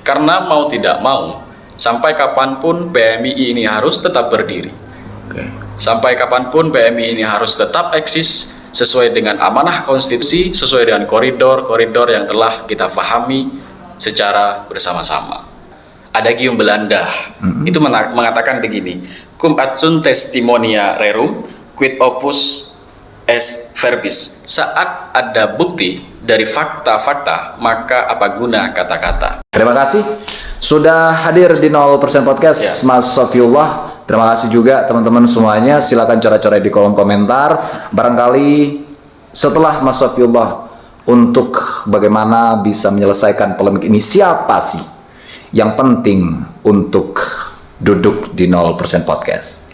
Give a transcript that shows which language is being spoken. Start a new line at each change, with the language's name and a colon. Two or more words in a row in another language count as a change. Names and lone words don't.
Indonesian: Karena mau tidak mau, sampai kapanpun PMII ini harus tetap berdiri. Sampai kapanpun PMII ini harus tetap eksis sesuai dengan amanah konstitusi, sesuai dengan koridor-koridor yang telah kita pahami secara bersama-sama. Ada gium Belanda, itu mengatakan begini,
Latin: cum adsunt testimonia rerum, quid opus est verbis.
Indonesian: Saat ada bukti dari fakta-fakta, maka apa guna kata-kata. Terima kasih sudah hadir di 0% Podcast, Ya. Mas Sofiullah. Terima kasih juga teman-teman semuanya. Silakan coret-coret di kolom komentar. Barangkali setelah Mas Sofiullah untuk bagaimana bisa menyelesaikan polemik ini, siapa sih yang penting untuk duduk di 0% Podcast?